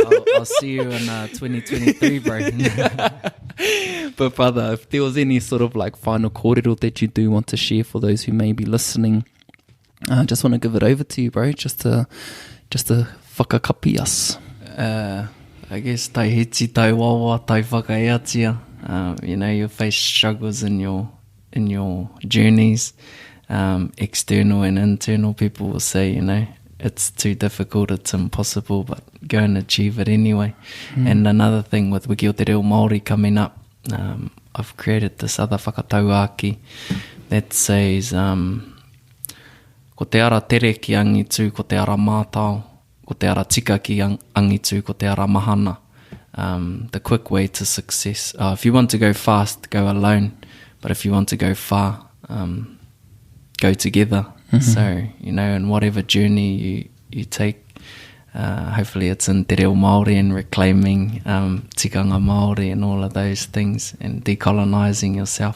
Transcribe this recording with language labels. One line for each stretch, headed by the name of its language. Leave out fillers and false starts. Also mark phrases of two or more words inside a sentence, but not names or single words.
English: I'll see you in 2023, bro. But brother, if there was any sort of like final kōrero that you do want to share for those who may be listening, I just want to give it over to you, bro, just to whakakapi us.
Māori: I guess tai hiti, tai wawa, tai whakaiatia.
English: You know, you face struggles in your journeys, external and internal. People will say, you know, it's too difficult, it's impossible, but go and achieve it anyway. And another thing with Wiki o Te Reo Māori coming up, I've created this other whakatauaki that says,
Māori: ko te ara tere ki angitu, ko te ara mātau, ko te ara tika ki angitu, ko te ara mahana.
English: The quick way to success. If you want to go fast, go alone. But if you want to go far, go together. So, you know, in whatever journey you take, hopefully it's in
Māori: Te Reo Māori
English: and reclaiming
Māori: tikanga Māori
English: and all of those things and decolonising yourself.